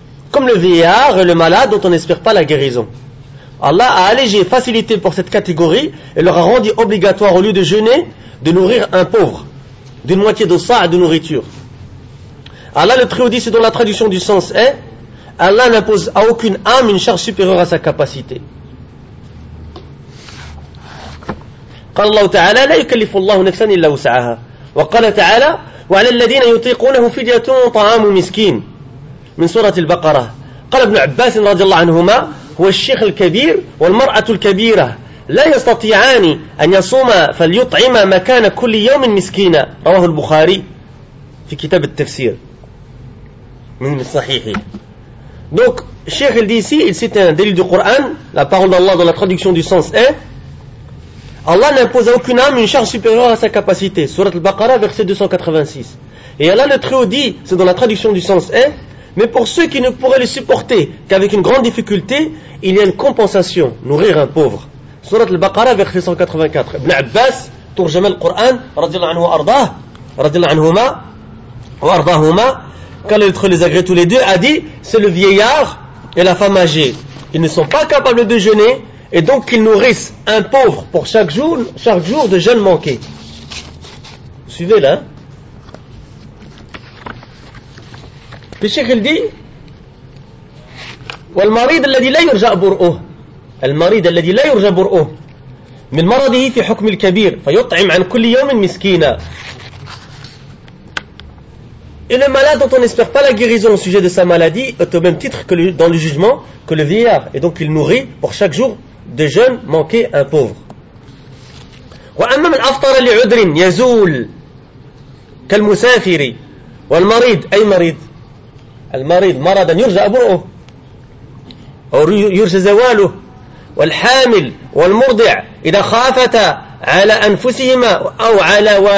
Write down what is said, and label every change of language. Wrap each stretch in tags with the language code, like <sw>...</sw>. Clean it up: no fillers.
<fr>Comme le vieillard et le malade dont on n'espère pas la guérison. Allah a allégé, facilité pour cette catégorie et leur a rendu obligatoire au lieu de jeûner, de nourrir un pauvre d'une moitié de sa de nourriture. Allah le Très-Haut dit, c'est dans la traduction du sens est, Allah n'impose à aucune âme une charge supérieure à sa capacité.</fr> <ar>قال الله تعالى لا يكلف الله نفسا إلا وسعها وقال تعالى وعلى الذين يطيقونه فدية طعام مسكين من سورة البقرة. قال ابن عباس رضي الله عنهما هو الشيخ الكبير والمرأة الكبيرة لا يستطيعان أن يصوما فليطعما مكان كل يوم مسكينا. رواه البخاري في كتاب التفسير من الصحيح.</ar> <fr>دونك الشيخ اللي دي سي il cite un délit du Coran, la parole d'Allah dans la traduction du sens est, Allah n'impose à aucune âme une charge supérieure à sa capacité. Surat al-Baqara, verset 286. Et Allah le Très-Haut dit, c'est dans la traduction du sens est, mais pour ceux qui ne pourraient le supporter qu'avec une grande difficulté, il y a une compensation, nourrir un pauvre. Surat al-Baqara, verset 184. Ibn Abbas, tourjama al-Qur'an, radiyallahu anhu wa ardah, radiyallahu anhuma, wa ardahuma, quand l'autre les agrée tous les deux, a dit, c'est le vieillard et la femme âgée. Ils ne sont pas capables de jeûner, et donc qu'ils nourrissent un pauvre pour chaque jour de jeûne manqué. Suivez-le, hein? Le Cheikh il dit</fr> <ar>والمريض الذي لا يرجى برؤه المريض الذي لا يرجى برؤه من مرضه في حكم الكبير فيطعم عن كل يوم مسكينا.</ar> <fr>Et le malade dont on n'espère pas la guérison au sujet de sa maladie est au même titre que le, dans le jugement que le vieillard, et donc il nourrit pour chaque jour de jeûne manqué un pauvre.</fr> <ar>واما من افطر لعذر يزول كالمسافر والمريض اي مريض المريض مرضا يرجى برؤه أو يرجى زواله والحامل والمرضع إذا خافتا على أنفسهما أو على</ar>